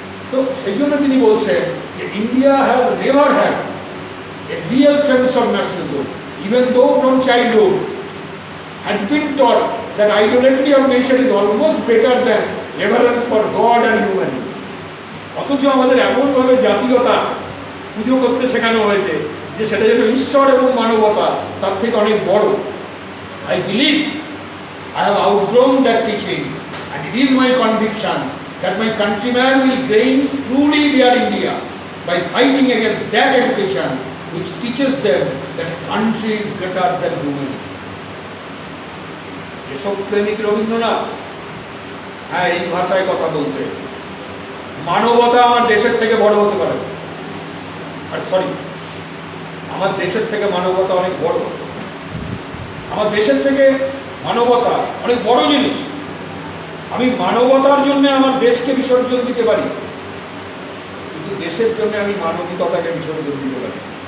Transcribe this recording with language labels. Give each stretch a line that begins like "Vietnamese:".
Bangla: তো সেই জন্য তিনি বলছেন যে
English: India has never had a real sense of nationalism, even though from childhood had been taught that idolatry of nation is almost better than reverence for God and humanity.
Bangla: অথচ আমাদের এমনভাবে জাতীয়তা পুজো করতে শেখানো হয়েছে যে সেটা যেন ঈশ্বর এবং মানবতা তার থেকে অনেক বড়।
English: I believe I have outgrown that teaching and it is my conviction that my countrymen will gain truly their India by fighting against that education which teaches them that country is greater than humanity.
Bangla: দেশপ্রেমিক রবীন্দ্রনাথ হ্যাঁ এই ভাষায় কথা বলতে, মানবতা আমার দেশের থেকে বড় হতে পারে, আর সরি আমার দেশের থেকে মানবতা অনেক বড়। আমার দেশের থেকে মানবতা অনেক বড় জিনিস। আমি মানবতার জন্য আমার দেশকে বিসর্জন দিতে পারি, কিন্তু দেশের জন্য আমি মানবিকতাকে বিসর্জন দিতে পারি।